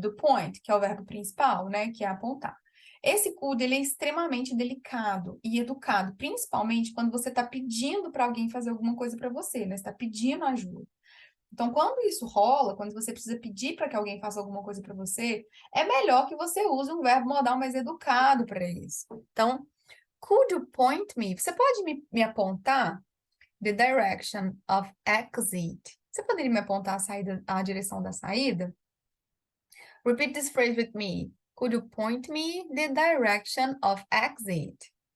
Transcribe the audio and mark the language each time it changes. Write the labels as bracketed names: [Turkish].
[Portuguese] Do point, que é o verbo principal, né? Que é apontar. Esse could, ele é extremamente delicado e educado, principalmente quando você está pedindo para alguém fazer alguma coisa para você, né? Você está pedindo ajuda. Então, quando isso rola, quando você precisa pedir para que alguém faça alguma coisa para você, é melhor que você use um verbo modal mais educado para isso. [English] Então, could you point me? [Portuguese] Você pode me apontar? [English] The direction of exit. [Portuguese] Você poderia me apontar a direção da saída? [English] Repeat this phrase with me. Could you point me the direction of exit?